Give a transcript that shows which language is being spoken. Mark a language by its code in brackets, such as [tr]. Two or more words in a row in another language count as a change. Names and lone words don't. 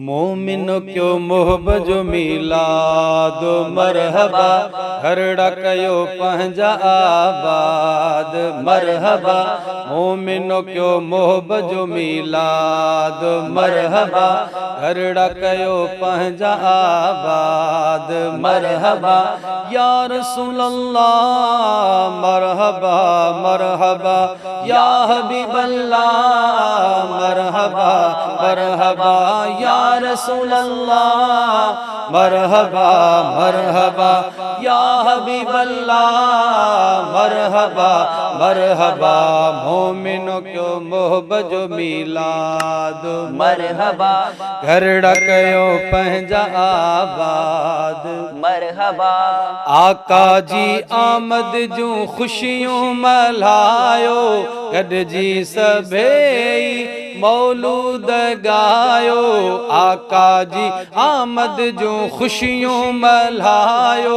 [sd] मोमिनो क्यों मोहब्बत मिलाद मरहबा हरड़ा कयो पंहिंजा आबाद मरहबा मोमिनो क्यों मोहब्बत मिलाद मरहबा हरड़ा कयो पंहिंजा आबाद मरहबा [ar] يا رسول الله مرحبا مرحبا يا رسول الله مرحبا مرحبا يا حبيب الله مرحبا مرحبا या रसूल अल्लाह मरहबा मरहबा या हबीब अल्लाह मरहबा मरहबा [sd] मोमिनो क्यों मोहब्बत मिलाद मरहबा घरड़ा कयो पंहिंजा आबाद मरहबा आका जी आमद जूं खुशियों मल्हायो गॾिजी सभेई मौलूद गायो आका जी आमद जूं खुशियों मल्हायो